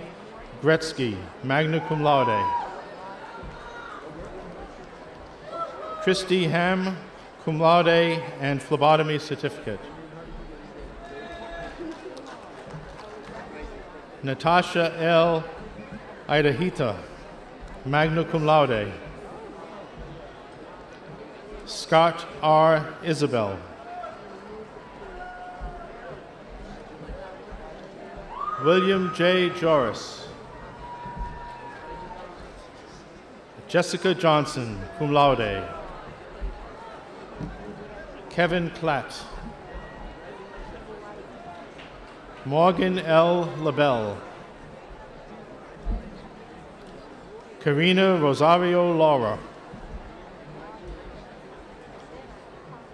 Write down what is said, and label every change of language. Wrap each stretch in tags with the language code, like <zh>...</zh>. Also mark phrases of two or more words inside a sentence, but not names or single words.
<en>Gretzky,</en> <la>magna cum laude.</la> <en>Christy Ham,</en> <la>cum laude</la> <en>and phlebotomy certificate. Natasha L. Idahita,</en> <la>magna cum laude.</la> <en>Scott R. Isabel. William J. Joris. Jessica Johnson,</en> <la>cum laude.</la> <en>Kevin Klatt. Morgan L. LaBelle. Karina Rosario Laura.</en>